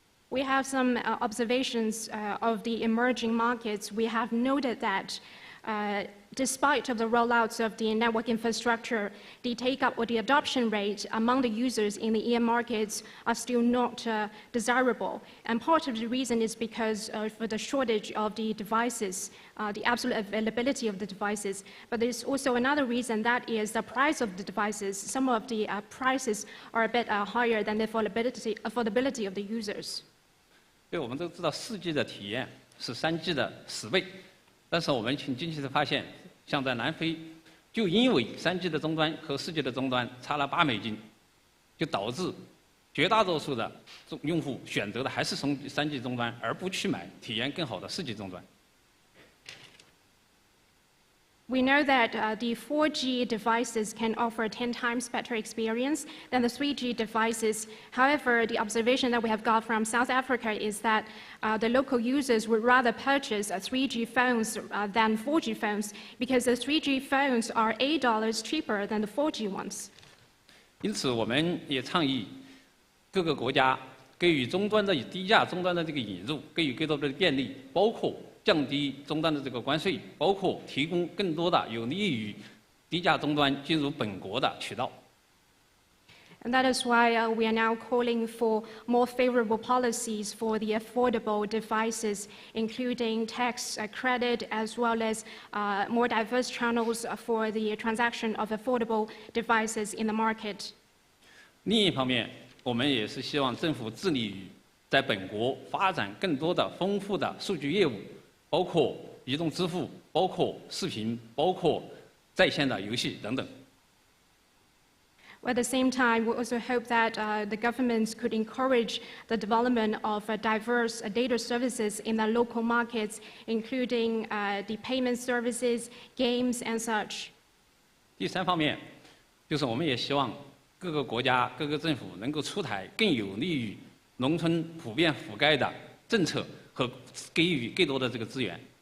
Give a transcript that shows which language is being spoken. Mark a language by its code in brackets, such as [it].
[en] We have some observations of the emerging markets. We have noted that despite of the rollouts of the network infrastructure, the take-up or the adoption rate among the users in the EM markets are still not desirable. And part of the reason is because of the shortage of the devices, the absolute availability of the devices. But there's also another reason, that is the price of the devices. Some of the prices are a bit higher than the affordability of the users. [zh] 对，我们都知道4G 的体验是3G 的10倍，但是我们很惊奇的发现，像在南非，就因为3G 的终端和4G 的终端差了$8，就导致绝大多数的用户选择的还是3G 终端，而不去买体验更好的4G 终端。 [en] We know that the 4G devices can offer 10 times better experience than the 3G devices. However, the observation that we have got from South Africa is that the local users would rather purchase 3G phones than 4G phones because the 3G phones are $8 cheaper than the 4G ones. [zh] 因此，我们也倡议各个国家给予终端的低价终端的这个引入，给予更多的便利，包括 降低终端的这个关税，包括提供更多的有利于低价终端进入本国的渠道。 [en] And that is why we are now calling for more favorable policies for the affordable devices, including tax credit as well as more diverse channels for the transaction of affordable devices in the market. [zh] 另一方面，我们也是希望政府致力于在本国发展更多的丰富的数据业务。包括移动支付，包括视频，包括在线的游戏等等。 [en] At the same time, we also hope that the governments could encourage the development of diverse data services in the local markets, including the payment services, games, and such. [zh] 第3方面，就是我们也希望各个国家、各个政府能够出台更有利于农村普遍覆盖的政策。和给予更多的这个资源。